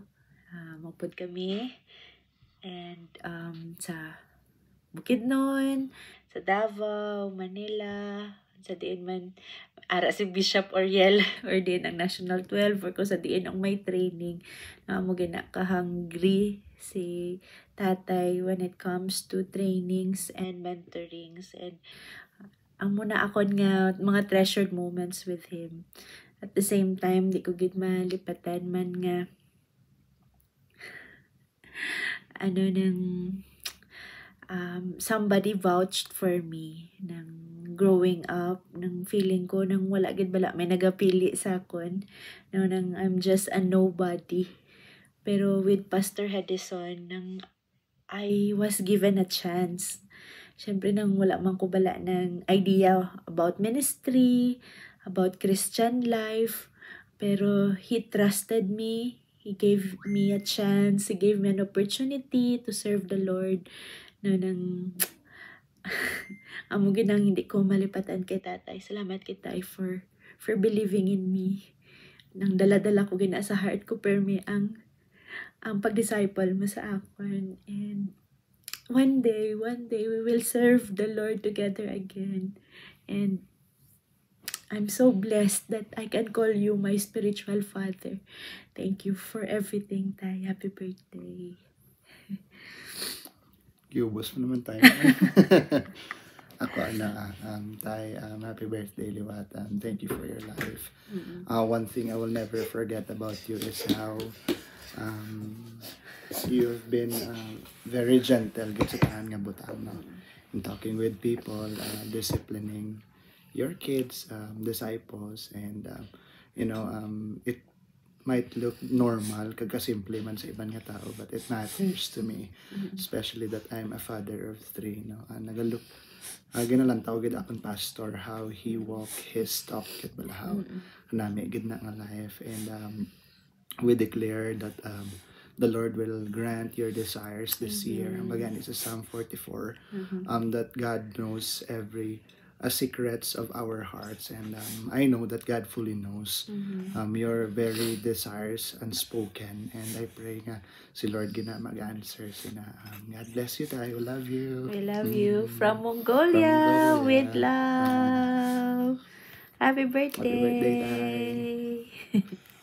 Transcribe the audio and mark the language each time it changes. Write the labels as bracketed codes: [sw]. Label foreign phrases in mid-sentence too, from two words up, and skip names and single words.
[hil] Maupod kami. And sa Bukidnon, sa Davao, Manila, sa diin man ara si Bishop Oriel or din ang National 12 or kung sa diin ang may training na mo ginaka-hungry si tatay [en] when it comes to trainings and mentorings [hil] and ang muna akon nga mga [en] treasured moments with him. At the same time, [hil] di ko gid malipatan man nga nang [en] somebody vouched for me [hil] nang [en] growing up, [hil] nang feeling ko nang wala gid bala may nagapili sa akon, no, nang [en] I'm just a nobody. Pero with Pastor Hedison, nang I was given a chance. [hil] Siyempre nang wala man ko bala ng [en] idea about ministry, about Christian life, pero he trusted me. He gave me a chance. He gave me an opportunity to serve the Lord. [hil] No, nang amo ginang hindi ko malipatan kay tatay. Salamat kay tay [en] for believing in me. [hil] Nang dala-dala ko gina sa heart ko permi ang pag-disciple mo sa akon. [en] And one day we will serve the Lord together again. And I'm so blessed that I can call you my spiritual father. Thank you for everything, [hil] Tay. [en] Happy birthday. [hil] Giubos mo naman tayo. Ako Tay, [en] happy birthday, Liwat. Thank you for your life. One thing I will never forget about you is how you've been very gentle [hil] gid sa tanan nga butang, [en] no? In talking with people, disciplining your kids, disciples, and it might look normal [hil] kagasimple man sa ibang nga tao, [en] but it matters to me, especially that I'm a father of 3, [hil] no? Nagalook ginalantaw gid akong pastor [en] how he walk his talk [hil] gid bala how nami gid na nga life. [en] And we declare that the Lord will grant your desires this year. [hil] Baga ni sa [en] Psalm 44, that God knows every secrets of our hearts, and I know that God fully knows your very desires unspoken, and I pray [hil] nga si Lord gina mag-answer sina. [en] God bless you, tayo. Love you. We love you. From Mongolia, with love. Happy birthday. Happy birthday, Tay.